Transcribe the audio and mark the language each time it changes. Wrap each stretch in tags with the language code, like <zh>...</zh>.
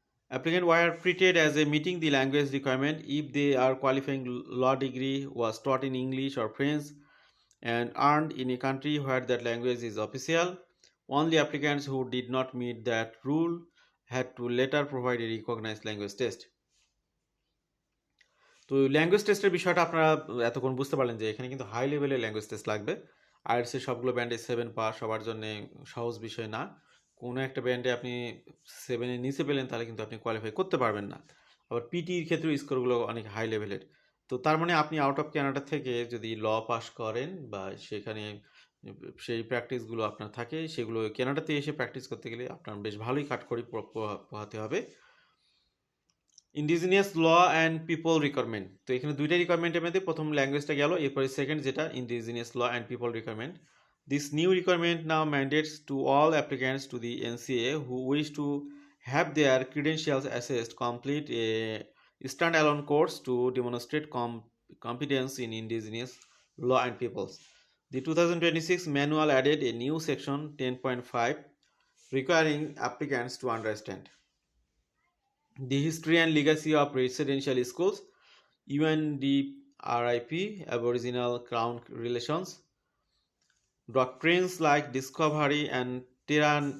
<en>Applicant were treated as a meeting the language requirement if they are qualifying law degree was taught in English or French and earned in a country where that language is official. Only applicants who did not meet that rule had to later provide a recognized language test.</en> <bn>তো language টেস্টের বিষয়টা আপনারা এতক্ষণ বুঝতে পারলেন যে এখানে কিন্তু হাই লেভেলের ল্যাঙ্গুয়েজ টেস্ট লাগবে। আইএলটিএসের সবগুলো ব্যান্ডে 7 পাস সবার জন্য সহজ বিষয় না। কোনো একটা ব্যান্ডে আপনি 7-এর নিচে পেলেন তাহলে কিন্তু আপনি কোয়ালিফাই করতে পারবেন না। আবার পিটির ক্ষেত্রে স্কোরগুলো অনেক হাই লেভেলের। তো তার মানে আপনি আউট অফ কানাডা থেকে যদি ল পাস করেন বা সেখানে সেই প্র্যাকটিসগুলো আপনার থাকে, সেগুলো কানাডাতে এসে প্র্যাকটিস করতে গেলে আপনার বেশ ভালোই কাঠখড়ি পোহাতে হবে। Indigenous law and people requirement. তো এখানে দুইটা রিকোয়ারমেন্টের মধ্যে প্রথম ল্যাঙ্গুয়েজটা গেল, এরপরে সেকেন্ড যেটা indigenous law and people requirement.</bn> <en>This new requirement now mandates to all applicants to the NCA who wish to have their credentials assessed complete a standalone course to demonstrate competence in indigenous law and peoples. The 2026 manual added a new section 10.5 requiring applicants to understand the history and legacy of residential schools, UNDRIP, Aboriginal Crown relations, doctrines like discovery and terra</en>